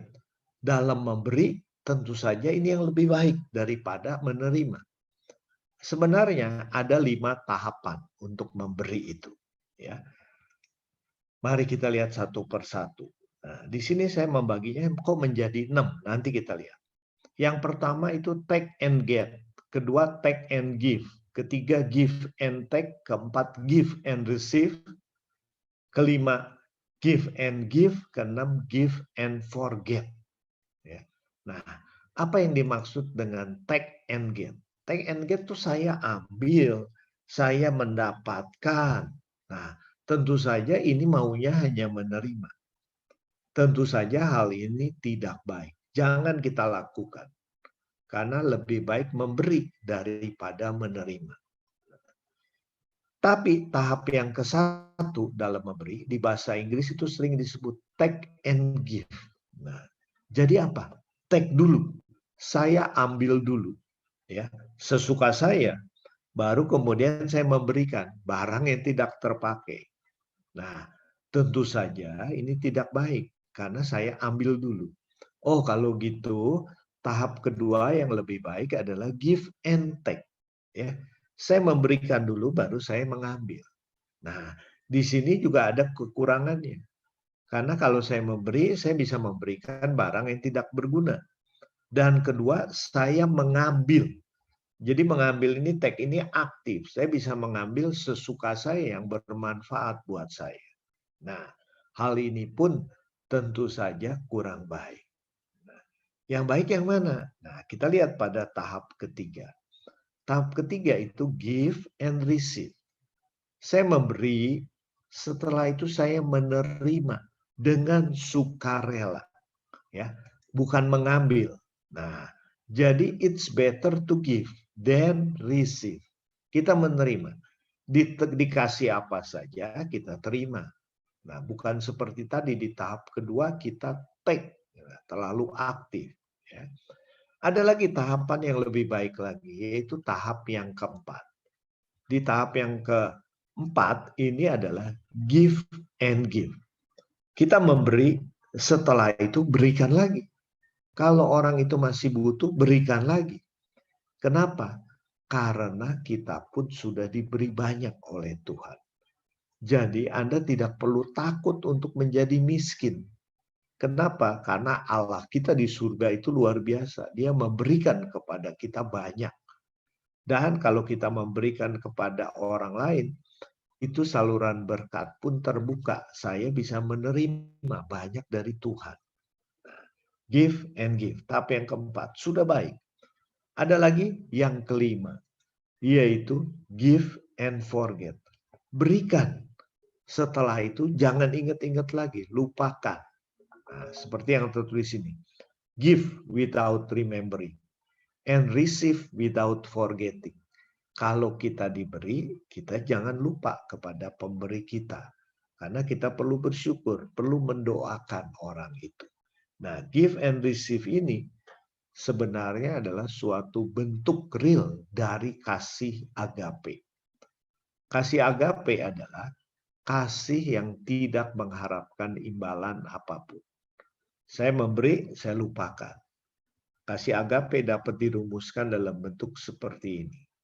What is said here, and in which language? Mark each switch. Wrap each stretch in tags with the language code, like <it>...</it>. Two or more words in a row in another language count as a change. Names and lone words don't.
<id>Dalam memberi, tentu saja ini yang lebih baik daripada menerima. Sebenarnya ada 5 tahapan untuk memberi itu. Ya, mari kita lihat satu persatu. Nah, di sini saya membaginya kok menjadi 6. Nanti kita lihat. Yang pertama itu</id> <en>take and get. Kedua take and give. Ketiga give and take. Keempat give and receive. Kelima give and give. Keenam give and forget.</en> <id>Ya. Nah, apa yang dimaksud dengan</id> <en>take and get? Take and get</en> <id>itu saya ambil, saya mendapatkan. Nah, tentu saja ini maunya hanya menerima. Tentu saja hal ini tidak baik. Jangan kita lakukan. Karena lebih baik memberi daripada menerima. Tapi tahap yang ke-1 dalam memberi, di bahasa Inggris itu sering disebut</id> <en>take and give.</en> <id>Nah, jadi apa? Take dulu. Saya ambil dulu. Ya, sesuka saya. Baru kemudian saya memberikan barang yang tidak terpakai. Nah, tentu saja ini tidak baik karena saya ambil dulu. Oh, kalau gitu tahap kedua yang lebih baik adalah</id> <en>give and take.</en> <id>Ya, saya memberikan dulu baru saya mengambil. Nah, di sini juga ada kekurangannya. Karena kalau saya memberi, saya bisa memberikan barang yang tidak berguna. Dan kedua, saya mengambil. Jadi mengambil ini take ini aktif. Saya bisa mengambil sesuka saya yang bermanfaat buat saya. Nah, hal ini pun tentu saja kurang baik. Nah, yang baik yang mana? Nah, kita lihat pada tahap ketiga. Tahap ketiga itu</id> <en>give and receive.</en> <id>Saya memberi, setelah itu saya menerima dengan sukarela. Ya, bukan mengambil. Nah, jadi</id> <en>it's better to give than receive.</en> <id>Kita menerima. Dikasih apa saja kita terima. Nah, bukan seperti tadi di tahap kedua kita take, terlalu aktif. Ya. Ada lagi tahapan yang lebih baik lagi, yaitu tahap yang keempat. Di tahap yang keempat ini adalah</id> <en>give and give.</en> <id>Kita memberi, setelah itu berikan lagi. Kalau orang itu masih butuh, berikan lagi. Kenapa? Karena kita pun sudah diberi banyak oleh Tuhan. Jadi Anda tidak perlu takut untuk menjadi miskin. Kenapa? Karena Allah kita di surga itu luar biasa. Dia memberikan kepada kita banyak. Dan kalau kita memberikan kepada orang lain, itu saluran berkat pun terbuka. Saya bisa menerima banyak dari Tuhan.</id> <en>Give and give.</en> <id>Tapi yang keempat, sudah baik. Ada lagi yang kelima, yaitu</id> <en>give and forget.</en> <id>Berikan. Setelah itu jangan ingat-ingat lagi, lupakan. Nah, seperti yang tertulis ini.</id> <en>Give without remembering and receive without forgetting.</en> <id>Kalau kita diberi, kita jangan lupa kepada pemberi kita. Karena kita perlu bersyukur, perlu mendoakan orang itu. Nah,</id> <en>give and receive</en> <id>ini sebenarnya adalah suatu bentuk real dari kasih agape. Kasih agape adalah kasih yang tidak mengharapkan imbalan apapun. Saya memberi, saya lupakan. Kasih agape dapat dirumuskan dalam bentuk seperti ini.</id>